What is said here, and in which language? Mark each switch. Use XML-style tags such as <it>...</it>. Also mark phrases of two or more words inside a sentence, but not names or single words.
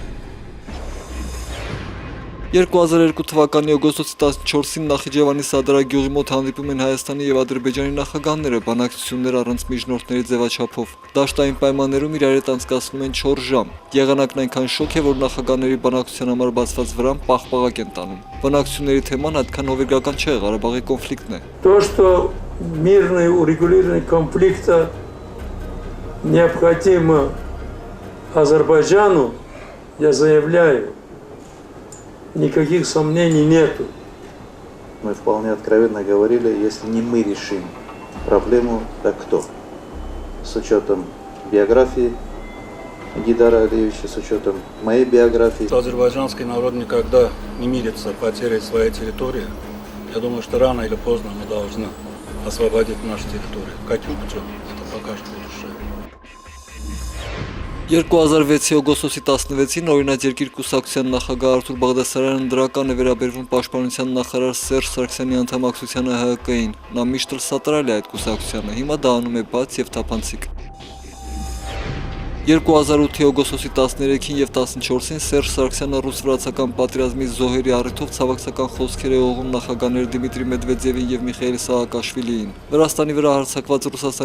<hy>2002 թվականի օգոստոսի 14-ին Նախիջևանի Սադարագյուղի մոտ հանդիպում են Հայաստանի եւ Ադրբեջանի նախագահները, բանակցություններ առանց միջնորդների ձևաչափով։ Դաշտային պայմաններում իրար հետ անցկացնում են 4 ժամ։ Եղանակն այնքան շոգ է, որ նախագահների բանակցության համար բացված վրան պաղպաղակ են տանում։ Բանակցությունների թեման այդքան հովիվական չէ, Ղարաբաղի կոնֆլիկտն է։</hy> <ru>То, что мирное урегулирование конфликта необходимо Азербайджану, я заявляю, никаких сомнений нету. Мы вполне откровенно говорили, если не мы решим проблему, так кто? С учетом биографии Гейдара Алиевича, с учетом моей биографии. Азербайджанский народ никогда не мирится потерей своей территории. Я думаю, что рано или поздно мы должны освободить нашу территорию. Каким путем? Это пока что решаем.</ru> <hy>2006-ի օգոստոսի 16-ին օրինաց երկիր կուսակցության նախագահ Արթուր Բաղդասարյանն դրական է վերաբերվում պաշտպանության նախարար Սերժ Սարգսյանի անդամակցությանը ՀՀԿ-ին։ Նա միշտ էլ սատարել է այդ կուսակցությանը, հիմա դա անում է բաց եւ թափանցիկ։ 2008-ի օգոստոսի 13-ին եւ 14-ին Սերժ Սարգսյանը ռուս-վրացական պատերազմի զոհերի առիթով ցավակցական խոսքեր է ուղղում նախագահներ Դիմիտրի Մեդվեդևին եւ Միխայիլ Սահակաշվիլիին։ Վրաստանի վրա հարձակված Ռուսաստանի</hy>